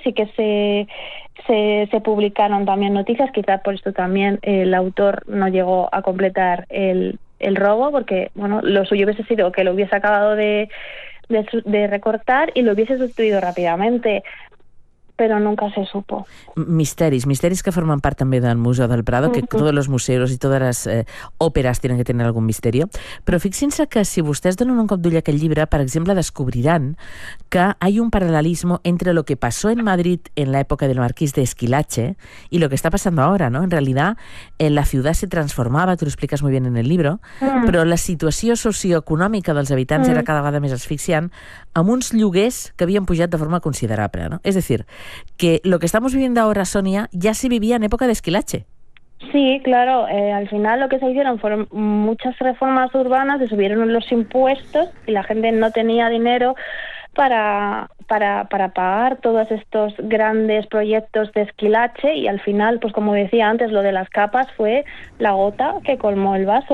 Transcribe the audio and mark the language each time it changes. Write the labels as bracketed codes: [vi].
[es] Sí que se publicaron también noticias, quizás por esto también el autor no llegó a completar el robo, porque bueno, lo suyo hubiese sido que lo hubiese acabado de recortar y lo hubiese sustituido rápidamente. Pero nunca se supo. [ca] Misteris que formen part també del Museu del Prado, que tots els museus i totes les òperes tenen que tenir algun misteri. Però fixin-se que si vostès donen un cop d'ull a aquest llibre, per exemple, descobriran que hi ha un paral·lelisme entre el que [es] passó en Madrid [ca] en l'època del marquís d'Esquilache i el que està passant ara, no? En realitat, la ciutat se transformava, tu ho expliques molt bé en el llibre, però la situació socioeconòmica dels habitants era cada vegada més asfixiant, amb uns lloguers que havien pujat de forma considerable, no? És a dir, [es] que lo que estamos viviendo ahora, Sonia, ya se vivía en época de Esquilache. Sí, claro. Al final lo que se hicieron fueron muchas reformas urbanas, se subieron los impuestos y la gente no tenía dinero para pagar todos estos grandes proyectos de Esquilache y al final, pues como decía antes, lo de las capas fue la gota que colmó el vaso.